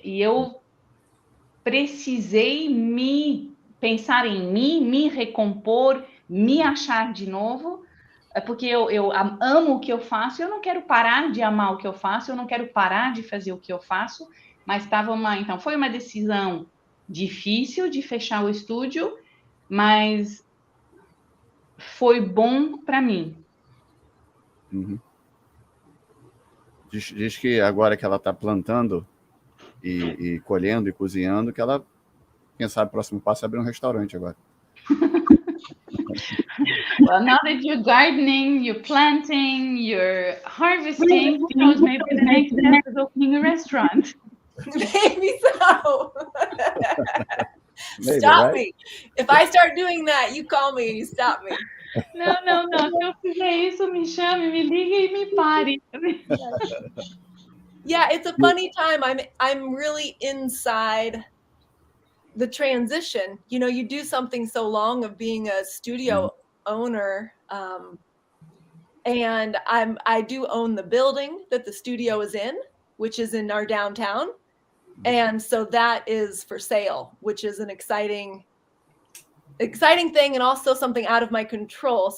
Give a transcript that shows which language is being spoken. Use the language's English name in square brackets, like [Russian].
[Portuguese] E eu precisei pensar em mim, me recompor, me achar de novo, porque eu amo o que eu faço, eu não quero parar de amar o que eu faço, eu não quero parar de fazer o que eu faço, mas então foi uma decisão difícil de fechar o estúdio, mas foi bom para mim. Diz que agora que ela está plantando e colhendo e cozinhando, que ela, quem sabe, o próximo passo é abrir um restaurante agora. [English] Well, now that you're gardening, you're planting, you're harvesting, who knows, maybe the next step is opening a restaurant. Maybe so. Maybe, Stop right? me. If I start doing that, you call me and you stop me. [Portuguese] Não. Se eu fizer isso, me chame, me ligue e me pare. [English] Yeah, it's a funny time. I'm really inside the transition. You do something so long of being a studio owner, and I do own the building that the studio is in, which is in our downtown, and so that is for sale, which is an exciting thing and also something out of my control.